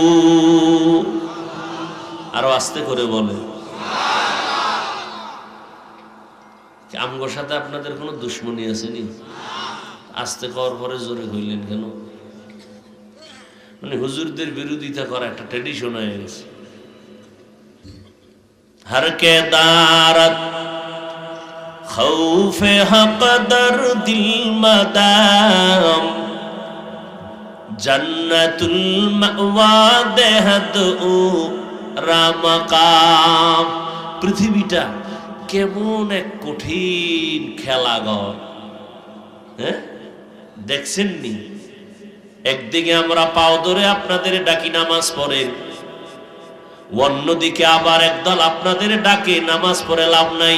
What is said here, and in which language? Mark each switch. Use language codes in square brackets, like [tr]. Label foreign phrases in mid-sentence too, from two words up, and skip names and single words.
[bn] আরো আস্তে করে বলে। আমগোর সাথে আপনাদের কোনো দুশ্মনী আছে নি? আস্তে করার পরে জোরে হইলেন কেন? মানে হুজুরদের বিরোধিতা করা একটা ট্র্যাডিশন হয়ে গেছে। [fa] هر که دارد خوف حق در دل مدام جنة المأوى دهد او را مقام. [bn] পৃথিবীটা কেমন এক কঠিন খেলাঘর, হ্যাঁ দেখছেন নি? একদিকে আমরা পাও ধরে আপনাদের ডাকি নামাজ পড়েন, অন্যদিকে আবার একদল আপনাদের ডাকে নামাজ পড়ে লাভ নাই।